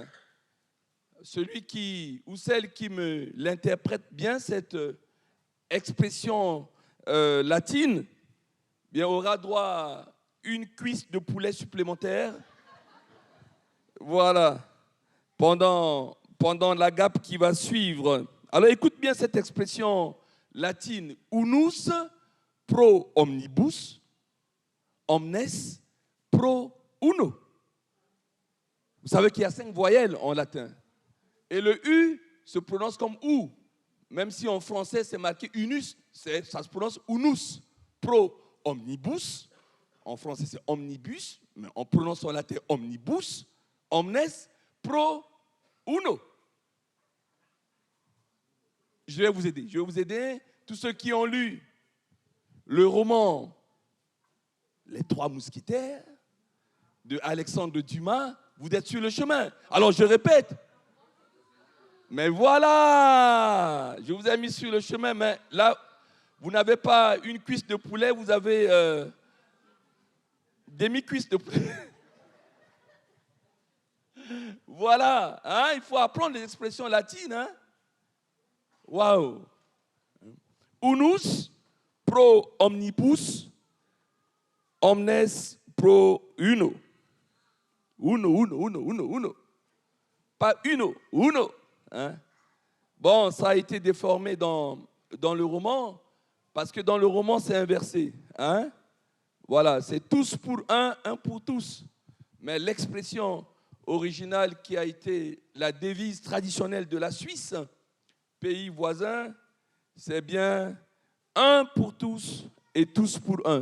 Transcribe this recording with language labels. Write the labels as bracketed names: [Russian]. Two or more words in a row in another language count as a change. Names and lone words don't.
[French] Celui qui ou celle qui me l'interprète bien, cette expression latine, bien, aura droit à une cuisse de poulet supplémentaire. Voilà, pendant l'agape qui va suivre. Alors écoute bien cette expression latine. [Latin] Unus pro omnibus, omnes pro uno. [French] Vous savez qu'il y a 5 voyelles en latin. Et le U se prononce comme OU. Même si en français c'est marqué unus, ça se prononce unus. [Latin] Pro omnibus. [French] En français c'est omnibus, mais on prononce en latin omnibus. [Latin] Omnes pro uno. [French] Je vais vous aider. Je vais vous aider. Tous ceux qui ont lu le roman Les Trois Mousquetaires de Alexandre Dumas, vous êtes sur le chemin. Alors je répète. Mais voilà, je vous ai mis sur le chemin, mais là, vous n'avez pas une cuisse de poulet, vous avez demi-cuisse de poulet. Voilà, il faut apprendre les expressions latines. Waouh. [Latin] Unus pro omnibus, omnes pro uno. Uno. [French] Pas uno. Bon, ça a été déformé dans le roman, parce que dans le roman, c'est inversé. Voilà, c'est tous pour un pour tous. Mais l'expression originale qui a été la devise traditionnelle de la Suisse, pays voisin, c'est bien un pour tous et tous pour un.